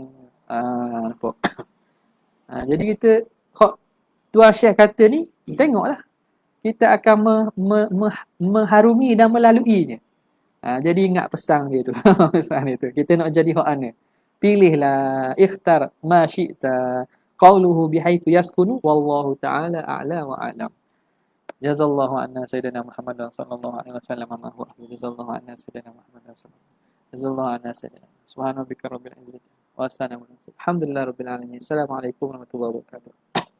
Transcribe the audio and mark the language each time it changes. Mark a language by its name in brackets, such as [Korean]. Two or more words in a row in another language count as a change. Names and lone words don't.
[Malay] Nampak? Jadi kita, Tuan Syekh kata ni, tengoklah. Kita akan mengharungi dan melaluinya. Jadi ingat pesan dia tu. Pesan dia tu. Kita nak jadi hak ana. Pilihlah, [Arabic] اختر ما شئت. قوله بحيث يسكن والله تعالى أعلى وأعلم. جزى الله عنا سيدنا محمدا صلى الله عليه وسلم ما هو. جزى الله عنا سيدنا محمد صلى الله جزى الله عنا سيدنا. سبحان ربك رب العزة وسلام الحمد لله رب العالمين. السلام عليكم ورحمة الله وبركاته.